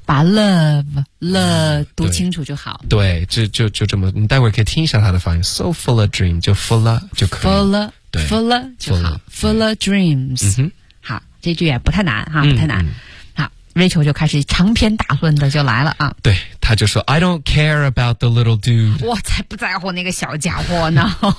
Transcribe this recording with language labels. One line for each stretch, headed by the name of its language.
Chinese: 把 love 读清楚就好、嗯、对就这么你待会儿可以听一下他的发音
English: So full of dreams
Chinese: 就 full of 就可以
English: full of
Chinese: 就好
English: full of dreams、嗯、
Chinese: 好这句也不太难哈，不太难、嗯、好 Rachel 就开始长篇大论的就来了啊。对他就说
English: I don't care about the little dude
Chinese: 我才不在乎那个小家伙呢